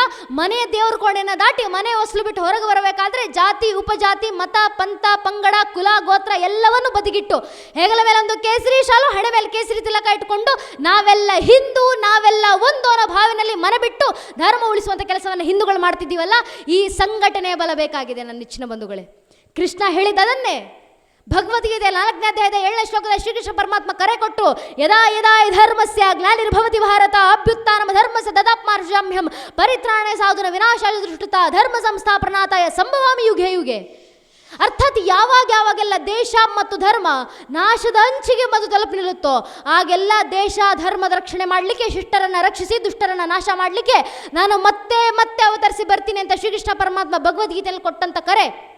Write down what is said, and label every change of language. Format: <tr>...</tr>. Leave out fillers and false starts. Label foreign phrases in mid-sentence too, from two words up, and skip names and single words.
<kn>ಮನೆ ದೇವ್ರ ಕೋಣೆನ ದಾಟಿ ಮನೆ ಹೊಸಲು ಬಿಟ್ಟು ಹೊರಗೆ ಬರಬೇಕಾದ್ರೆ ಜಾತಿ, ಉಪಜಾತಿ, ಮತ, ಪಂಥ, ಪಂಗಡ, ಕುಲ, ಗೋತ್ರ ಎಲ್ಲವನ್ನೂ ಬದಿಗಿಟ್ಟು ಹೆಗಲ ಮೇಲೆ ಒಂದು ಕೇಸರಿ ಶಾಲು, ಹಣೆ ಮೇಲೆ ಕೇಸರಿ ತಿಲಕ ಇಟ್ಕೊಂಡು ನಾವೆಲ್ಲ ಹಿಂದೂ, ನಾವೆಲ್ಲ ಒಂದು ಅನ್ನೋ ಭಾವನೆಯಲ್ಲಿ ಮನೆ ಬಿಟ್ಟು ಧರ್ಮ ಉಳಿಸುವಂಥ ಕೆಲಸವನ್ನು ಹಿಂದೂಗಳು ಮಾಡ್ತಿದ್ದೀವಲ್ಲ, ಈ ಸಂಘಟನೆ ಬಲ ಬೇಕಾಗಿದೆ ನನ್ನ ನೆಚ್ಚಿನ ಬಂಧುಗಳೇ. ಕೃಷ್ಣ ಹೇಳಿದ್ದನ್ನೇ ಭಗವದ್ಗೀತೆ 4ನೇ ಅಧ್ಯಾಯದ 7ನೇ ಶ್ಲೋಕದ ಶ್ರೀಕೃಷ್ಣ ಪರಮಾತ್ಮ ಕರೆ ಕೊಟ್ಟು,</kn> <sa>ಯದಾ ಯದಾ ಧರ್ಮಸ್ಯ ಗ್ಲಾನಿರ್ಭವತಿ ಭಾರತ ಅಭ್ಯುತ್ಥಾನಂ ಧರ್ಮಸ್ಯ ತದಾತ್ಮಾರ್ಷಾಮ್ಯಹಂ ಪರಿತ್ರಾಣಾಯ ಸಾಧುನ ವಿನಾಶಾಯ ದುಷ್ಟತ ಧರ್ಮ ಸಂಸ್ಥಾಪನಾರ್ಥಾಯ ಸಂಭವಾಮಿ ಯುಗೆ ಯುಗೆ.</sa> <kn>ಅರ್ಥಾತ್ ಯಾವಾಗೆಲ್ಲ ದೇಶ ಮತ್ತು ಧರ್ಮ ನಾಶದ ಅಂಚಿಗೆ ಬಂದು ತಲುಪಿ ನಿಲ್ಲುತ್ತೋ ಆಗೆಲ್ಲ ದೇಶ ಧರ್ಮದ ರಕ್ಷಣೆ ಮಾಡಲಿಕ್ಕೆ, ಶಿಷ್ಟರನ್ನು ರಕ್ಷಿಸಿ ದುಷ್ಟರನ್ನು ನಾಶ ಮಾಡಲಿಕ್ಕೆ ನಾನು ಮತ್ತೆ ಮತ್ತೆ ಅವತರಿಸಿ ಬರ್ತೀನಿ ಅಂತ ಶ್ರೀಕೃಷ್ಣ ಪರಮಾತ್ಮ ಭಗವದ್ಗೀತೆಯಲ್ಲಿ ಕೊಟ್ಟಂಥ ಕರೆ.</kn>